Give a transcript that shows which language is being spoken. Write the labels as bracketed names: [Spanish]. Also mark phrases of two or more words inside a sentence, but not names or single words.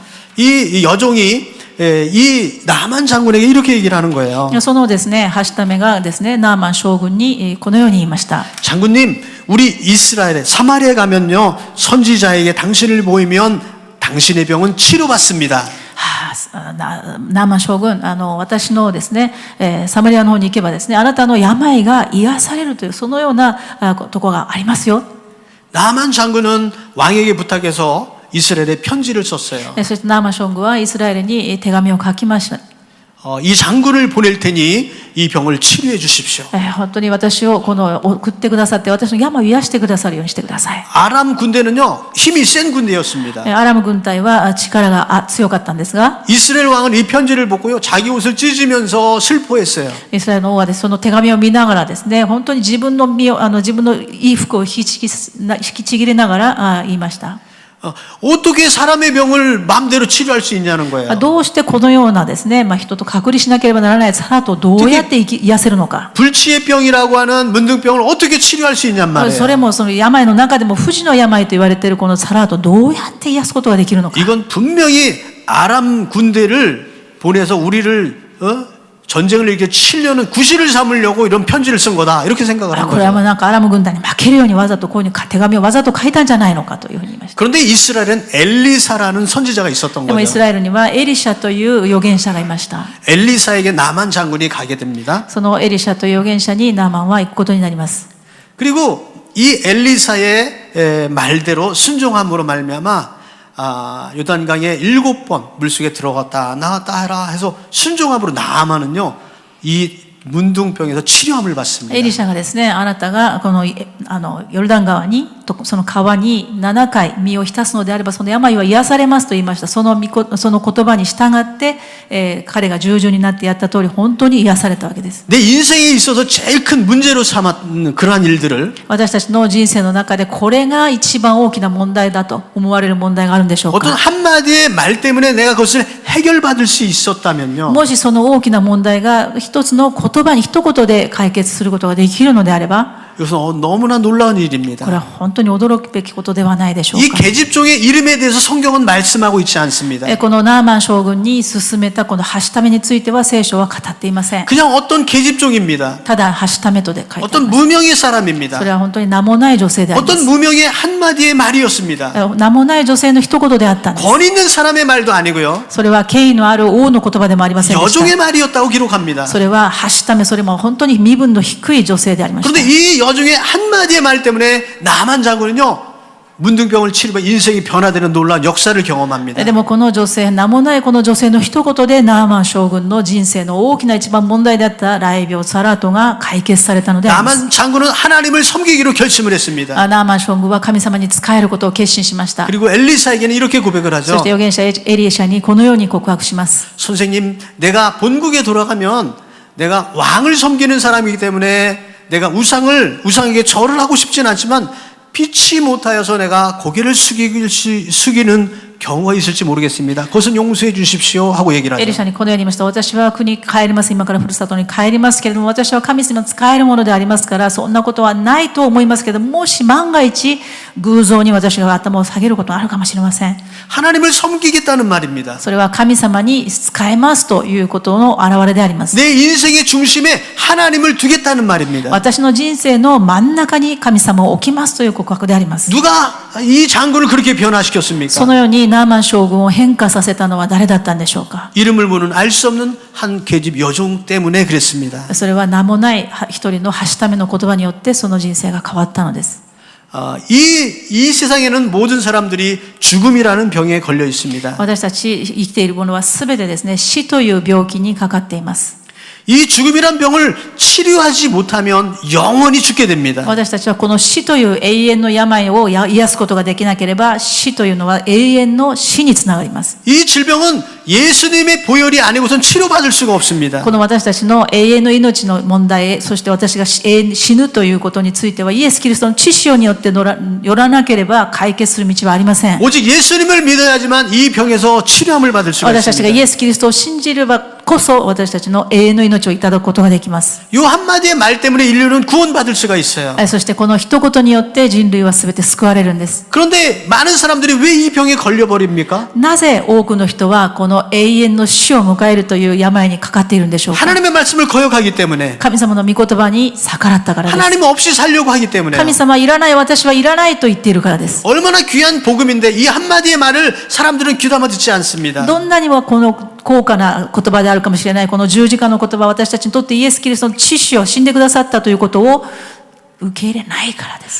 [Korean] 이 여종이 이 나만 장군에게 이렇게 얘기를 하는 거예요. [Japanese] そのですね、はしためがですね、ナーマン将軍にこのように言いました。 [Korean] 장군님, 우리 이스라엘에 사마리아에 가면요 선지자에게 당신을 보이면 당신의 병은 치료받습니다. [Japanese] ナーマン将軍、私のですね、サマリアの方に行けばですね、あなたの病が癒されるというそのようなところがありますよ。 [Korean] 나만 장군은 왕에게 부탁해서 이스라엘에 편지를 썼어요. [Japanese] そしてナーマン将軍はイスラエルに手紙を書きました。 [Korean] 이 장군을 보낼 테니 이 병을 치료해 주십시오. [Japanese] 本当に私を送ってくださって私の病を癒してくださるようにしてください。 [Korean] 아람 군대는요 힘이 센 군대였습니다. [Japanese] アラム軍隊は力が強かったんですが、 [Korean] 이스라엘 왕은 이 편지를 보고요 자기 옷을 찢으면서 슬퍼했어요. [Japanese] イスラエルの王はですその手紙を見ながらですね、本当に自分の自分の衣服を引きちぎりながら言いました。 [Korean] 어떻게 사람의 병을 마음대로 치료할 수 있냐는 거예요. [Japanese] どうしてこのようなですね、人と隔離しなければならない皿とどうやって癒せるのか。 [Korean] 불치의 병이라고 하는 문둥병을 어떻게 치료할 수 있냔 말이에요. [Japanese] それもその病の中でも不治の病と言われているこの皿とどうやって癒すことができるのか。 [Korean] 이건 분명히 아람 군대를 보내서 우리를 전쟁을 이렇게 치려는 구실을 삼으려고 이런 편지를 쓴 거다 이렇게 생각을 한 [Japanese] これは [Korean] 거죠. [Japanese] なんかアラム軍団に負けるようにわざとこういう手紙をわざと書いたんじゃないのかというふうに言いました。 [Korean] 그런데 이스라엘은 엘리사라는 선지자가 있었던 [Japanese] でもイス [Korean] 거죠. [Japanese] ラエルにはエリシャという預言者がいました。 [Korean] 엘리사에게 나만 장군이 가게 됩니다. [Japanese] そのエリシャという預言者にナーマンは行くことになります。 [Korean] 그리고 이 엘리사의 말대로 순종함으로 말미암아 요단강에 7번 물속에 들어갔다 나왔다 해라 해서 순종함으로 나아만은요 이 문둥병에서 치료함을 [Japanese] エリ [Korean] 받습니다. [Japanese] シャがですね、あなたがこのヨルダン川にその川に7回身を浸すのであればその病は癒されますと言いました。その言葉に従って、彼が従順になってやった通り本当に癒されたわけです。 [Korean] 내 인생에 있어서 제일 큰 문제로 삼았는 그러한 일들을 [Japanese] 私たちの人生の中でこれが一番大きな問題だと思われる問題があるんでしょう [Korean] 어떤 [Japanese] か。 [Korean] 한마디의 말 때문에 내가 그것을 해결받을 수 있었다면요 [Japanese] もしその大きな問題が一つの言葉に一言で解決することができるのであれば [Korean] 이것은 너무나 놀라운 [Japanese] これ [Korean] 일입니다. [Japanese] は本当に驚くべきことではないでしょう [Korean] 이 [Japanese] か。 [Korean] 계집종의 이름에 대해서 성경은 말씀하고 있지 않습니다. [Japanese] このナーマン将軍に進めたこのはしためについては聖書は語っていません。 [Korean] 그냥 어떤 계집종입니다. [Japanese] ただはしためとで書いてあり [Korean] 어떤 [Japanese] ます。 [Korean] 무명의 사람입니다. [Japanese] それは本当に名もない女性でありま [Korean] 어떤 [Japanese] す。 [Korean] 무명의 한마디의 말이었습니다. [Japanese] 名もない女性の一言であったんです。 [Korean] 권 있는 사람의 말도 아니고요. [Japanese] それは権威のある王の言葉でもありませんでし [Korean] 여종의 [Japanese] た。 [Korean] 말이었다고 기록합니다. [Japanese] それははしため、それも本当に身分の低い女性でありまし [Korean] 그런데 [Japanese] た。 [Korean] 이 여종의 한마디의 말 때문에 나만 장군은요. 문둥병을 치료해 인생이 변화되는 놀라운 역사를 경험합니다. [Japanese] でもこの女性、名もないこの女性の一言でナーマン将軍の人生の大きな一番問題であった雷病サラートが解決されたのであります。 [Korean] 나만 장군은 하나님을 섬기기로 결심을 했습니다. [Japanese] ナーマン将軍は神様に仕えることを決心しました。 [Korean] 그리고 엘리사에게는 이렇게 고백을 [Japanese] そ [Korean] 하죠. [Japanese] して預言者エリシャにこのように告白します。 [Korean] 선생님, 내가 본국에 돌아가면 내가 왕을 섬기는 사람이기 때문에 내가 우상에게 절을 하고 싶진 않지만 피치 못하여서 내가 고개를 숙이는 경우가 있을지 모르겠습니다. 그것은 용서해 주십시오 하고 얘기를 [Japanese] エリ [Korean] 하죠. [Japanese] シャにこのように言いました。私は国に帰ります。今からふるさとに帰りますけれども、私は神様に仕えるものでありますから、そんなことはないと思いますけど、もし万が一、偶像に私が頭を下げることがあるかもしれません。 [Korean] 하나님을 섬기겠다는 말입니다. [Japanese] それは神様に仕えますということの表れであります。 [Korean] 내 인생의 중심에 하나님을 두겠다는 말입니다. [Japanese] 私の人生の真ん中に神様を置きますという告白であります。 [Korean] 누가 이 장군을 그렇게 변화시켰습니까? [Japanese] そのようにナーマン将軍を変化させたのは誰だったんでしょうか。 [Korean] 이름을 모르는 알 수 없는 한 계집 여종 때문에 그랬습니다. [Japanese] それは名もない一人のはしための言葉によってその人生が変わったのです。 [Korean] 이 세상에는 모든 사람들이 죽음이라는 병에 걸려 있습니다. [Japanese] 私たち生きているものは全てですね、死という病気にかかっています。 [Korean] 이 죽음이란 병을 치료하지 못하면 영원히 죽게 됩니다. [Japanese] 私たちはこの死という永遠の病を癒すことができなければ、死というのは永遠の死につながります。 [Korean] 이 질병은 예수님의 보혈이 아니고선 치료받을 수가 없습니다. [Japanese] この私たちの永遠の命の問題、そして私が永遠に死ぬということについては、イエス・キリストの血潮によってよらなければ解決する道はありません。 [Korean] 오직 예수님을 믿어야지만 이 병에서 치료함을 받을 수가 [Japanese] 私たちがイ [Korean] 있습니다. [Japanese] エス・キリストを信じればこそ、私たちの永遠の命をいただくことができます。 [Korean] 이 한마디의 말 때문에 인류는 구원받을 수가 있어요. [Japanese] そしてこの一言によって人類は全て救われるんです。 [Korean] 그런데 많은 사람들이 왜 이 병에 걸려버립니까? [Japanese] なぜ多くの人はこの永遠の死を迎えるという病にかかっているんでしょうか。 [Korean] 하나님의 말씀을 거역하기 때문에 [Japanese] 神様の御言葉に逆らったからです。 [Korean] 하나님 없이 살려고 하기 때문에 [Japanese] 神様いらない、私はいらないと言っているからです。 [Korean] 얼마나 귀한 복음인데 이 한마디의 말을 사람들은 귀담아 듣지 않습니다. [Japanese] どんなにもこの高価な言葉であるかもしれないこの十字架の言葉、私たちにとってイエス・キリストの血潮、死んでくださったということを受け入れないからです。